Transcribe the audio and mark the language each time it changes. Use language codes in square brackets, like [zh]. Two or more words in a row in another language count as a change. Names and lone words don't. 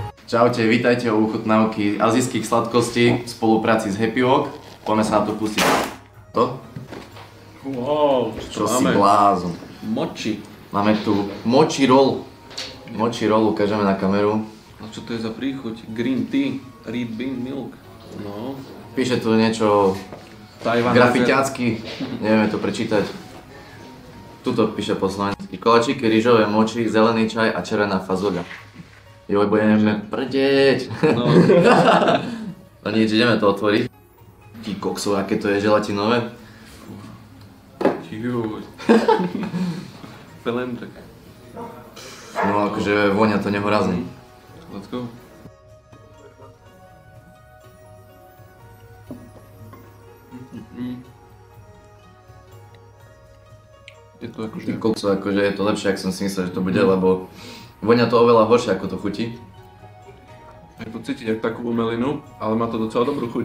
[sk] Čaute, vítajte u ochutnávky azijských sladkostí v spolupráci s Happy Wok. Poďme sa na to pustiť. To? Wow, čo si blázon. Mochi. Máme tu mochi roll. Mochi roll ukážeme na kameru. A čo to je za príchuť? [en] Green tea, red bean milk. No. [sk] Píše tu niečo grafiťácky, nevieme to prečítať. Tuto píše po slovensky. Koláčiky, rýžové moči, zelený čaj a červená fazoľa. Joj, budeme prdeť. No. No nič, ideme to otvoriť. Ty kokso, aké to je želatinové. Juj. Pelentek. No akože vonia to nehorazne. [en] Let's go. [sk] Je to akože... Ty kokso, akože je to lepšie, ako som si myslel, že to bude, lebo vonia to oveľa horšie, ako to chutí. Je to cítiť ako takú umelinu, ale má to docela dobrú chuť.